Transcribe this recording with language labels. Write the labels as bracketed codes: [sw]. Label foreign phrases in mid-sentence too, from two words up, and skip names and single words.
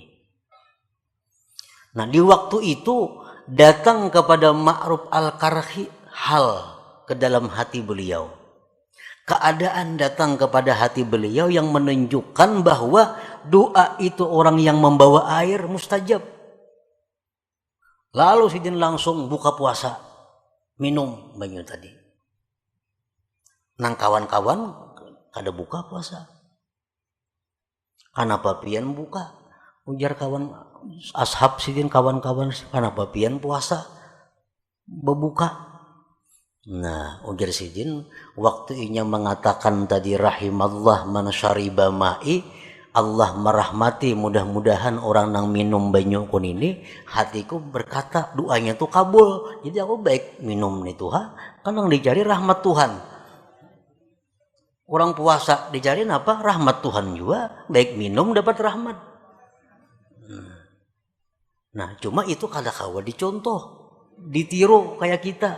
[id] Nah, di waktu itu datang kepada Ma'ruf al-Karhi hal ke dalam hati beliau. Keadaan datang kepada hati beliau yang menunjukkan bahwa doa itu orang yang membawa air mustajab. [bjn] Lalu Sidin langsung buka puasa, minum banyu tadi. Nang kawan-kawan kada buka puasa. Kenapa pian buka? Ujar kawan ashab Sidin, kawan-kawan, kenapa pian puasa berbuka? Nah, ujar Sidin, waktu inya mengatakan tadi [ar] rahimallah man syariba ma'i, [bjn] Allah merahmati, mudah-mudahan orang nang minum banyu kun ini, hatiku berkata doanya tuh kabul. [id] Jadi aku baik minum nih Tuhan, kan yang dicari rahmat Tuhan. Orang puasa dicariin apa? Rahmat Tuhan juga. Baik minum dapat rahmat. Nah, cuma itu kada kawa dicontoh, ditiru kayak kita.